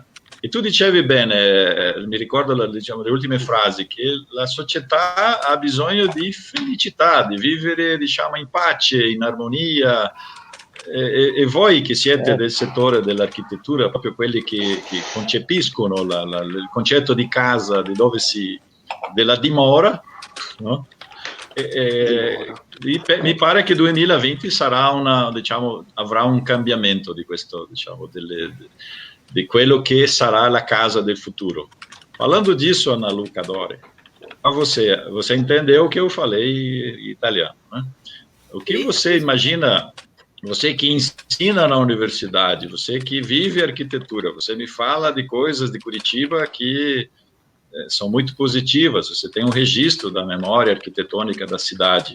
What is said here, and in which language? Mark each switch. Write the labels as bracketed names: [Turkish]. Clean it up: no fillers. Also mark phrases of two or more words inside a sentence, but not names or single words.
[Italian] E tu dicevi bene, mi ricordo le ultime frasi, che la società ha bisogno di felicità, di vivere, diciamo, in pace, in armonia, e voi che siete del settore dell'architettura, proprio quelli che concepiscono il concetto di casa, della dimora, no? Mi pare che 2020 sarà diciamo, avrà un cambiamento di questo, diciamo, di quello che sarà la casa del futuro. [Portuguese] Falando disso, Ana Luca Dore, você entendeu o que eu falei em italiano, né? O que você imagina, você que ensina na universidade, você que vive arquitetura, você me fala de coisas de Curitiba que são muito positivas, você tem um registro da memória arquitetônica da cidade.